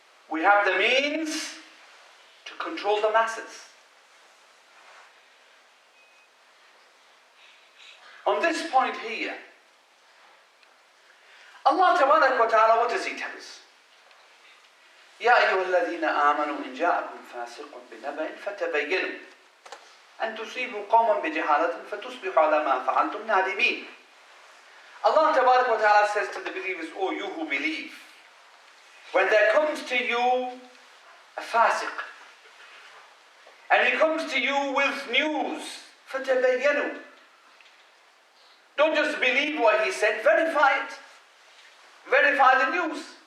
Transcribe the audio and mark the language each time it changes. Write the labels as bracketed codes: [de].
[en] We have the means to control the masses. On this point here, Allah Tabarak wa Ta'ala, what does He tell us? [ar] يا أيها الذين آمنوا إن جاءكم فاسق بنبأ فتبينوا أن تصيبوا قوما بجهالة فتصبحوا على ما فعلتم نادمين. [en] Allah Tabarak wa Ta'ala says to the believers, oh you who believe, when there comes to you a fasiq, and he comes to you with news, فَتَبَيَّنُوا, don't just believe what he said, verify it. Verify the news.